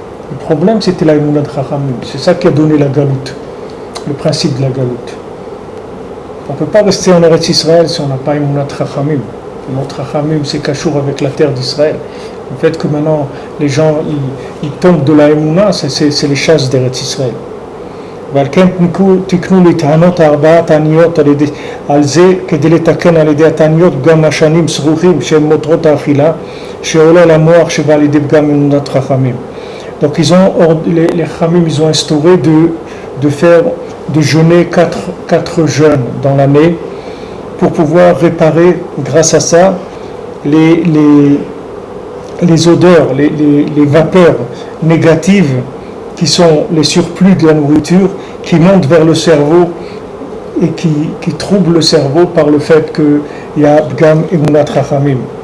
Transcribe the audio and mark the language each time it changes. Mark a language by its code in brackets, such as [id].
[fr] Le problème, c'était la Emunat Chachamim. C'est ça qui a donné la galoute, le principe de la galoute. On ne peut pas rester en Eretz Israël si on n'a pas Emunat Chachamim. Emunat Chachamim, c'est cachour avec la terre d'Israël. Le fait que maintenant, les gens, ils tombent de la Emunah, c'est les chasses d'Eretz Israël. [he] ועל כן תקנו לטענות ארבעה תעניות על זה כדי לתקן על ידי התעניות גם משנים סרוכים שהם מותרות האכילה שעולה למוח שבא על ידי פגם אמונת חכמים. [fr] Donc les Chachamim, ils ont instauré de jeûner 4 jeûnes dans l'année pour pouvoir réparer grâce à ça les odeurs, les vapeurs négatives qui sont les surplus de la nourriture qui montent vers le cerveau et qui troublent le cerveau par le fait qu'il y a Bgam Emunat Chachamim.